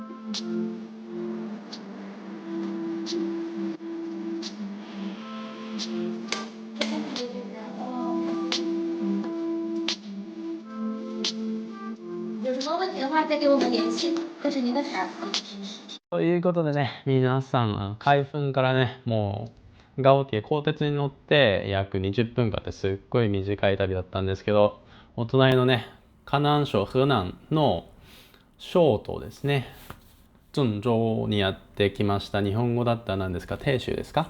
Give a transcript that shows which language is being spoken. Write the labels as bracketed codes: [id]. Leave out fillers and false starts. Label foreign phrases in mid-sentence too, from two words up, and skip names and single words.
[zh] 有什么问题的话再给我们联系，这是您的卡。 [ja] ということでね、皆さん、開封からね、もう、ガオティエ、鋼鉄に乗って約20分間ってすっごい短い旅だったんですけど、お隣のね、河南省河南の省都ですね、鄭州にやってきました。日本語だったら何ですか、鄭州ですか。